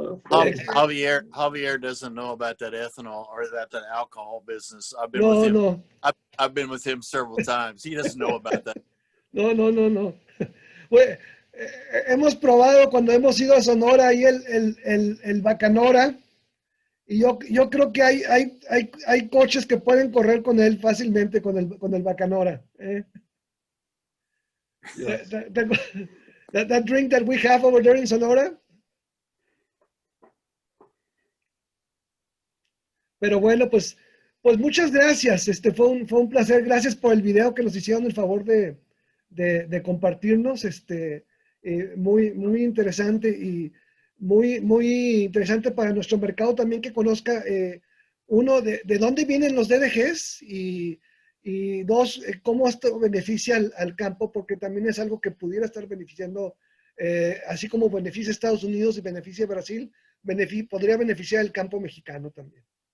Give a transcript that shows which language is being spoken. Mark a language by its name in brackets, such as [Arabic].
[English] Javier doesn't know about that ethanol or that alcohol business. I've been with him. No. I've been with him several times. He doesn't know about that. No. [Spanish] Bueno, hemos probado cuando hemos ido a Sonora ahí el Bacanora, y yo creo que hay coches que pueden correr con él fácilmente con el Bacanora. [English] Yes. That drink that we have over there in Sonora. [Spanish] Pero bueno, pues muchas gracias. Fue un placer. Gracias por el video que nos hicieron el favor de compartirnos. Muy interesante y muy interesante para nuestro mercado también que conozca, uno, de dónde vienen los DDGs y dos, cómo esto beneficia al campo, porque también es algo que pudiera estar beneficiando, así como beneficia a Estados Unidos y beneficia a Brasil, podría beneficiar el campo mexicano también.